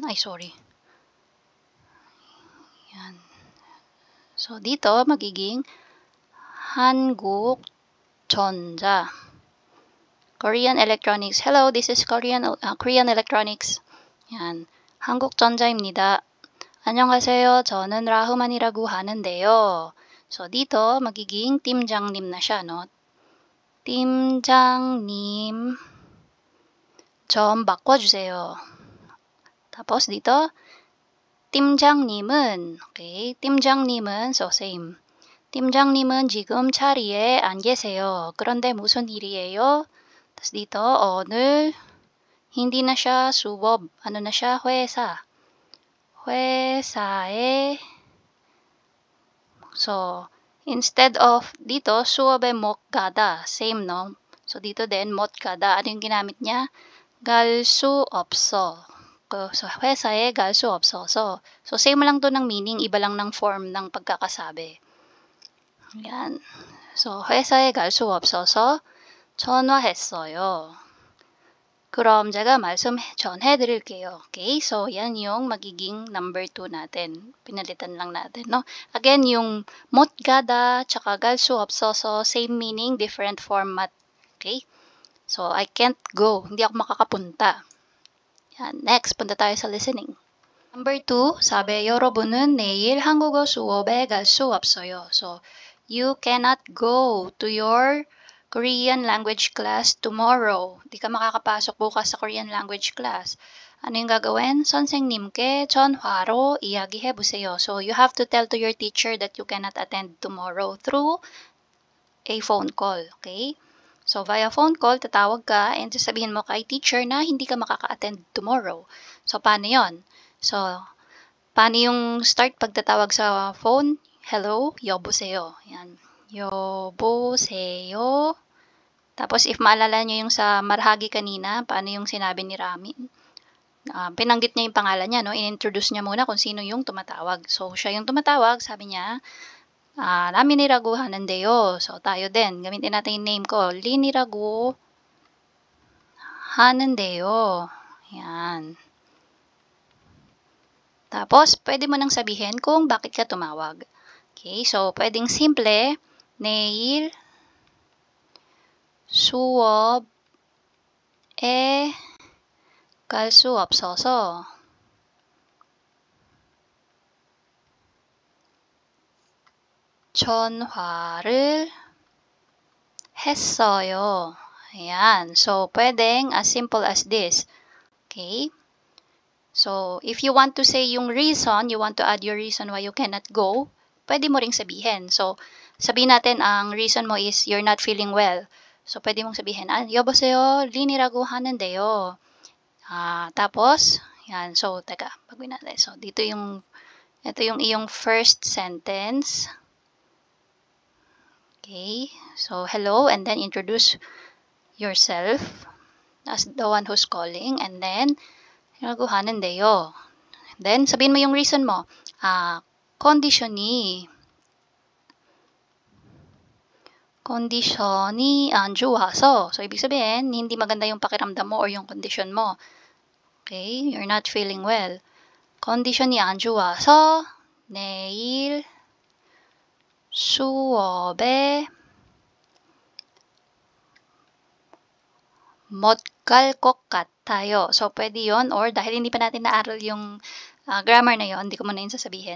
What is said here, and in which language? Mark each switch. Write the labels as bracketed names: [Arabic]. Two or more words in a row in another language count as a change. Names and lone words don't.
[Filipino] Ay, sorry. Ayan. So, dito, magiging 한국전자. [English] Korean Electronics. Hello, this is Korean Electronics. [Filipino] Yan. [Korean] 한국전자입니다. 안녕하세요. 저는 라흐만이라고 하는데요. [Filipino] So, dito, magiging 팀장님 na siya, no? [Korean] 팀장님, 좀 바꿔주세요. [Filipino] Tapos, dito, [Korean] 팀장님은, okay, 팀장님은, [English] so same. [Korean] 팀장님은 지금 자리에 안 계세요. 그런데 무슨 일이에요? [Filipino] Tapos dito, 오늘, hindi na siya 수업, ano na siya, [Korean] 회사. [English] 회사에 So, instead of dito, suobe [Korean] 못 가다. [Filipino] Same, no? So, dito din, [Korean] 못 가다. [Filipino] Ano yung ginamit niya? [Korean] 갈 수 없어. So, 회사에 갈 수 없어서. [Filipino] So, same lang to ng meaning, iba lang ng form ng pagkakasabi. Yan. So, [Korean] 회사에 갈 수 없어서 전화했어요. 그럼 제가 전해드릴게요. [Filipino] Okay? So, yan yung magiging number 2 natin. Pinalitan lang natin, no? Again, yung [Korean] 못 가다, [Filipino] tsaka [Korean] 갈 수 없어서, [English] same meaning, different format. Okay? So, I can't go. [Filipino] Hindi ako makakapunta. Yan. Next, punta tayo sa listening. Number 2, sabi, [Korean] 여러분은 내일 한국어 수업에 갈 수 없어요. [English] So, you cannot go to your Korean language class tomorrow. [Filipino] Di ka makakapasok bukas sa [English] Korean language class. [Filipino] Ano yung gagawin? [Korean] 선생님께 전화로 이야기해보세요. [English] So, you have to tell to your teacher that you cannot attend tomorrow through a phone call. Okay? So, via phone call, [Filipino] tatawag ka and sasabihin mo kay teacher na hindi ka makaka-attend tomorrow. So, paano yon? So, paano yung start pagtatawag sa phone? [Korean] Hello, 여보세요. Yan. 여보세요. [Filipino] Tapos, if maalala nyo yung sa marhagi kanina, paano yung sinabi ni Ramin? Pinanggit niya yung pangalan niya, no? In-introduce niya muna kung sino yung tumatawag. So, siya yung tumatawag, sabi niya, [Korean] 라민이라고 하는데요. [Filipino] So, tayo din. Gamitin natin yung name ko. [Korean] 린이라고 하는데요. [Filipino] Yan. Tapos, pwede mo nang sabihin kung bakit ka tumawag. Okay, so, pwedeng simple, [Korean] 내일 수업에 갈 수 없어서 전화를 했어요. [Filipino] Ayan. So, pwedeng [English] as simple as this. [Filipino] Okay? [English] So, if you want to say yung reason, you want to add your reason why you cannot go, [Filipino] pwede mo ring sabihin. So, sabihin natin ang reason mo [English] is you're not feeling well. [Filipino] So, pwede mong sabihin, [Korean] 여보세요, 린이라고 하는데요. [Filipino] Tapos, yan. So, teka, baguhin natin. So, ito yung iyong [English] first sentence. Okay. So, hello, and then introduce yourself as the one who's calling, and then, [Korean] 린이라고 하는데요. [Filipino] Then, sabihin mo yung reason mo. [Korean] 컨디션이 안 좋아서. [Filipino] So, ibig sabihin, hindi maganda yung pakiramdam mo or yung condition mo. [English] Okay? You're not feeling well. [Korean] 컨디션이 안 좋아서 내일 수업에 못 갈 것 같아요. [Filipino] So, pwede yon, or dahil hindi pa natin naaral yung grammar na yon, hindi ko muna yun sasabihin.